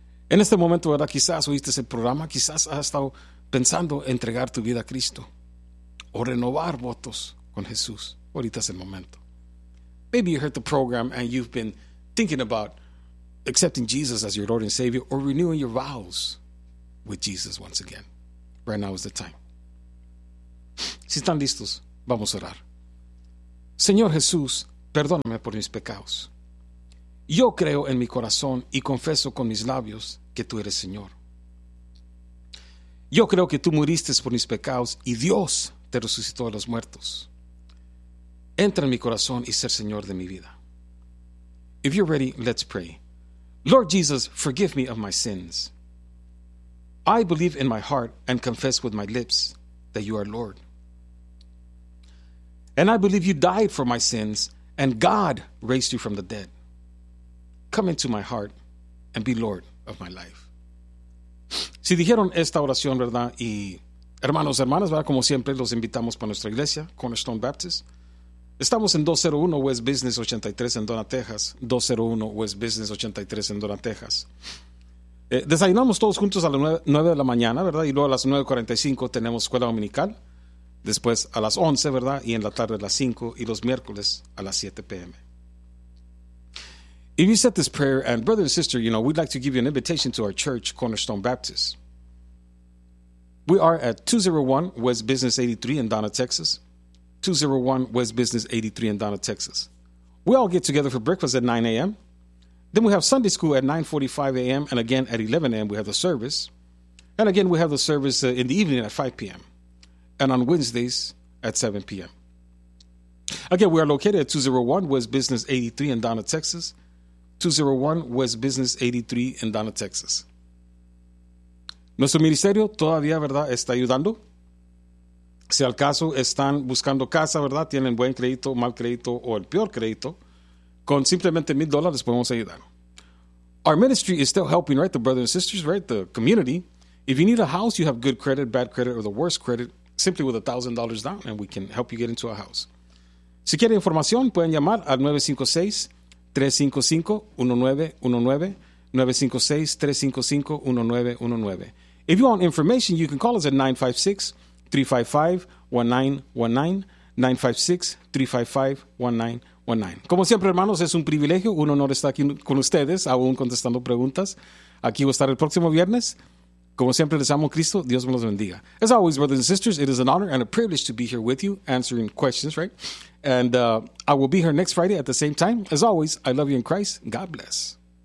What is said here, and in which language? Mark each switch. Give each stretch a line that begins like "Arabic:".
Spanish: En este momento, ¿verdad? Quizás oíste ese programa, quizás has estado pensando entregar tu vida a Cristo o renovar votos con Jesús. Ahorita es el momento.
English: Maybe you heard the program and you've been thinking about accepting Jesus as your Lord and Savior or renewing your vows with Jesus once again. Right now is the time.
Spanish: Si están listos, vamos a orar. Señor Jesús, perdóname por mis pecados. Yo creo en mi corazón y confieso con mis labios que tú eres Señor. Yo creo que tú muriste por mis pecados y Dios te resucitó de los muertos. Entra en mi corazón y ser Señor de mi vida.
English: If you're ready, let's pray. Lord Jesus, forgive me of my sins. I believe in my heart and confess with my lips that you are Lord. And I believe you died for my sins and God raised you from the dead. Come into my heart and be Lord of my life.
Spanish: Si dijeron esta oración, ¿verdad? Y hermanos, hermanas, ¿verdad? Como siempre, los invitamos para nuestra iglesia, Cornerstone Baptist. Estamos en 201 West Business 83 en Donna, Texas. 201 West Business 83 en Donna, Texas. Desayunamos todos juntos a las 9 de la mañana, ¿verdad? Y luego a las 9:45 tenemos escuela dominical. Después a las 11, ¿verdad? Y en la tarde a las 5 y los miércoles a las 7 p.m.
English: If you said this prayer, and brother and sister, you know, we'd like to give you an invitation to our church, Cornerstone Baptist. We are at 201 West Business 83 in Donna, Texas. 201 West Business 83 in Donna, Texas. We all get together for breakfast at 9 a.m. Then we have Sunday school at 9:45 a.m. And again, at 11 a.m., we have the service. And again, we have the service in the evening at 5 p.m. And on Wednesdays at 7 p.m. Again, we are located at 201 West Business 83 in Donna, Texas. 201 West Business 83 in Donna, Texas.
Spanish: Nuestro ministerio todavía, ¿verdad?, está ayudando. Si al caso están buscando casa, ¿verdad?, tienen buen crédito, mal crédito o el peor crédito, con simplemente $1,000 podemos ayudar.
English: Our ministry is still helping, right, the brothers and sisters, right, the community. If you need a house, you have good credit, bad credit, or the worst credit, simply with $1,000 down, and we can help you get into a house.
Spanish: Si quieren información, pueden llamar al 956-355-1919, 956-355-1919.
English: If you want information, you can call us at 956-355-1919, 956-355-1919.
Spanish: Como siempre, hermanos, es un privilegio, un honor estar aquí con ustedes, aún contestando preguntas. Aquí voy a estar el próximo viernes. Como siempre, les amo, Cristo. Dios me los bendiga.
English: As always, brothers and sisters, it is an honor and a privilege to be here with you, answering questions, right? And I will be here next Friday at the same time. As always, I love you in Christ. God bless.